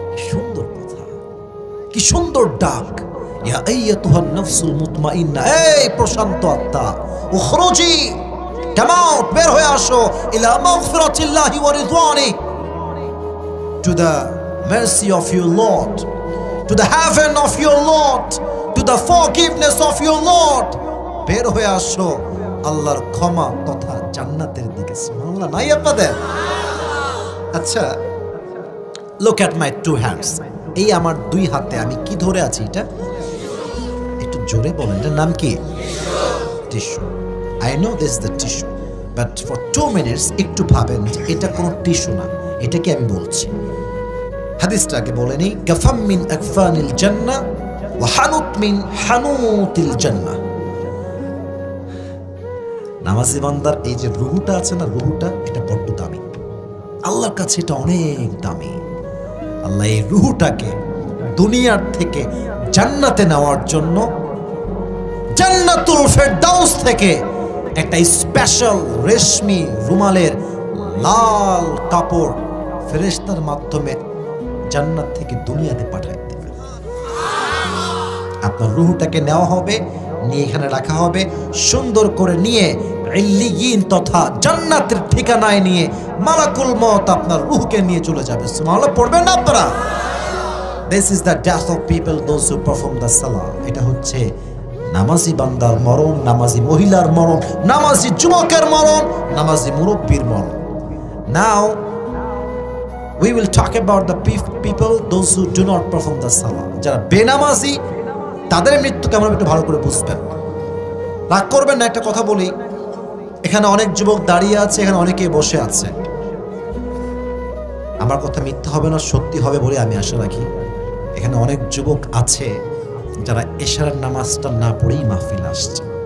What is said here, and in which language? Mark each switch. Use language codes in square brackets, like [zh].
[bn] সুন্দর কথা, কি সুন্দর ডাক, [ar] ইয়া আইয়াতুহান নাফসুল মুতমাইন্নাহ, [bn] এই প্রশান্ত আত্মা, উখরুজি, [en] come out, [bn] বের হয়ে আসো, [ar] ইলা মাগফিরাতিল্লাহি ওয়া রিজওয়ানিহি, [en] to the mercy of your Lord, to the heaven of your Lord, to the forgiveness of your Lord. [bn] বের হয়ে আসো আল্লাহর ক্ষমা তথা জান্নাতের দিকে। সুবহানাল্লাহ নাই আপনাদের? আচ্ছা, [en] look at my two hands. [bn] এই আমার দুই হাতে আমি কি ধরে আছি? এটা একটু জোরে বলেন, এটার নাম কি? Tissue. [en] I know this is the tissue, but for 2 minutes [bn] একটু ভাবেন যে এটা কোনো টিস্যু না, এটাকে আমি বলছি। হাদিসটাকে বলে নেই, [ar] কাফাম মিন আকফানিল জান্নাহ ওয়া হানুত মিন হানুতিল জান্নাহ। [bn] নামাজি বান্দার এই যে রুহুটা আছে না, রুহুটা এটা বড্ড দামি, আল্লাহর কাছে এটা অনেক দামি। আল্লাহ এই রুহুটাকে দুনিয়ার থেকে জান্নাতে নেওয়ার জন্য জান্নাতুল ফেরদাউস থেকে একটা স্পেশাল রেশমি রুমালের লাল কাপড় ফেরেশতার মাধ্যমে জান্নাত থেকে দুনিয়াতে পাঠায় দেবে। আপনার রুহুটাকে নেওয়া হবে, নিয়ে এখানে রাখা হবে, সুন্দর করে নিয়ে ইল্লিয়িন তথা জান্নাতের ঠিকানায় নিয়ে মালাকুল মউত আপনার রূহকে নিয়ে চলে যাবে। সুবহানাল্লাহ পড়বেন না আপনারা? [en] This is the death of people those who perform the salah. [bn] এটা হচ্ছে নামাজি বান্দার মরণ, নামাজি মহিলার মরণ, নামাজি যুবকের মরণ, নামাজি মুরব্বির মরণ। [en] Now we will talk about the people those who do not perform the salah. [bn] যারা বেনামাজি তাদের মৃত্যু কেমন একটু ভালো করে বুঝবেন। রাগ করবেন না, একটা কথা বলি, এখানে অনেক যুবক দাঁড়িয়ে আছে, এখানে অনেকে বসে আছে। আমার কথা মিথ্যা হবে না, সত্যি হবে বলে আমি আশা রাখি। এখানে অনেক যুবক আছে যারা এশারের নামাজটা না পড়েই মাহফিল আসছে।